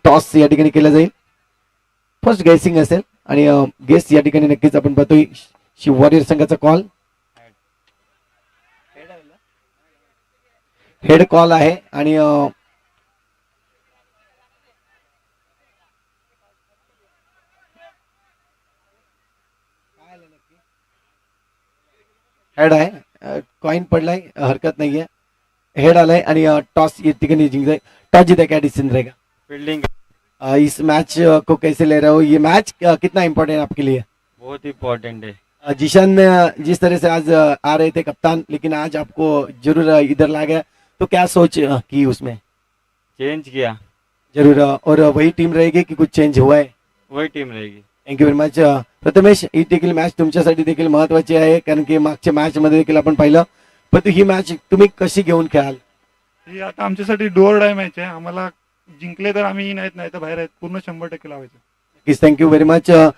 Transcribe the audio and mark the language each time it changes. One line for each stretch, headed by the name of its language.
Marathi: Toss या ठिकाणी केला जाईल. फर्स्ट गेसिंग असेल आणि गेस या ठिकाणी नक्कीच आपण पाहतोय शिव वॉरियर संघाचा कॉल हेड कॉल आहे आणि हेड आहे. कॉइन पडलाय हरकत नाहीये. हेड आलाय आणि टॉस या ठिकाणी जिंकलाय.
Hindi: टॉस जीता क्या डिसीजन रहेगा
English: fielding
Hindi: इस मैच को कैसे ले रहे हो? ये मैच कितना इम्पोर्टेंट है आपके लिए? बहुत इम्पोर्टेंट है. जिशन जिस तरह से आज आ रहे थे कप्तान लेकिन आज आपको जरूर इधर ला गया तो क्या सोच की उसमें? चेंज किया. जरूर. और वही टीम रहेगी कि कुछ चेंज हुआ है? वही टीम रहेगी.
English: thank you very much
Marathi: Prathamesh. ही देखील मॅच तुमच्यासाठी देखील महत्वाची आहे, कारण की मागच्या मॅच मध्ये देखील आपण पाहिलं. पण ही मॅच तुम्ही कशी घेऊन खेळाल? ही आता आमच्यासाठी डोअर डाय मॅच आहे. आम्हाला जिंकले तर आम्ही नाही तर बाहेर आहेत. पूर्ण 100% लावायचं. नक्कीच.
English: Thank you very much.